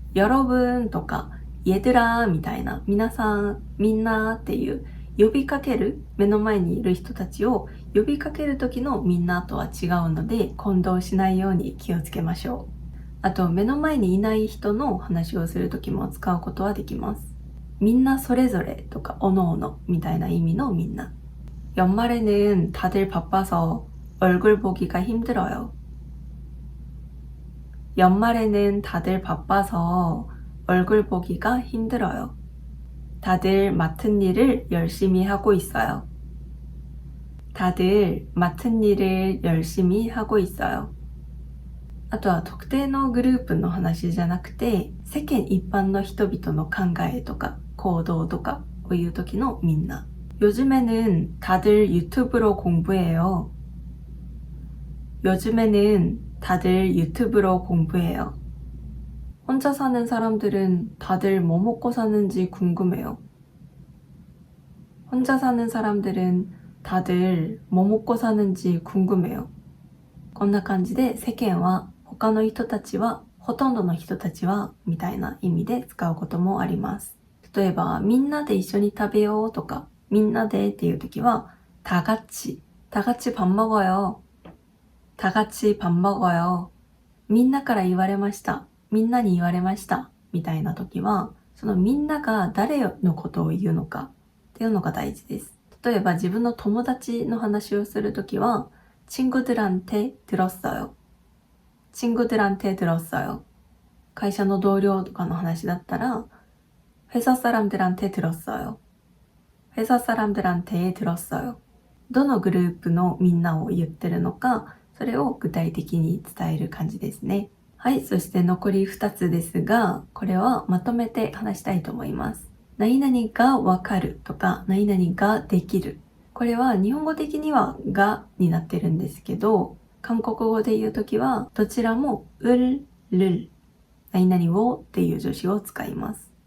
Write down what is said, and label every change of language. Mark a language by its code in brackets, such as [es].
[ja] 여러분とか얘들아みたいな皆さん、みんなっていう呼びかける目の前にいる人たちを呼びかける時のみんなとは違うので混同しないように気をつけましょう。あと、目の前にいない人の話をするときも使うことはできます。みんなそれぞれとか、おのおのみたいな意味のみんな。 [ko] 연말에는 다들 바빠서 얼굴 보기가 힘들어요. 연말에는 다들 바빠서 얼굴 보기가 힘들어요. 다들 맡은 일을 열심히 하고 있어요. 다들 맡은 일을 열심히 하고 있어요. [ja] あとは特定のグループの話じゃなくて、世間一般の人々の考えとか行動とかを言う時のみんな。 [ko] 요즘에는 다들 유튜브로 공부해요. 요즘에는 다들 유튜브로 공부해요. 혼자 사는 사람들은 다들 뭐 먹고 사는지 궁금해요. 혼자 사는 사람들은 다들 뭐 먹고 사는지 궁금해요. [ja] こんな感じで世間は他の人たちは、ほとんどの人たちは、みたいな意味で使うこともあります。例えば、みんなで一緒に食べようとか、みんなでっていう時は、 [ko] 다 같이 밥 먹어요. 다 같이 밥 먹어요. [ja] みんなから言われました。みんなに言われました。みたいな時は、そのみんなが誰のことを言うのかっていうのが大事です。例えば自分の友達の話をするときは、 [ko] 친구들한테 들었어요。 친구들한테 들었어요。 [ja] 会社の同僚とかの話だったら、 [ko] 회사 사람들한테 들었어요。 회사 사람들한테 들었어요。 [ja] どのグループのみんなを言ってるのか、それを具体的に伝える感じですね。はい、そして残り2つですが、これはまとめて話したいと思います。何々がわかるとか、何々ができる。これは日本語的にはがになってるんですけど、韓国語で言うときはどちらも을、를、何々をっていう助詞を使います。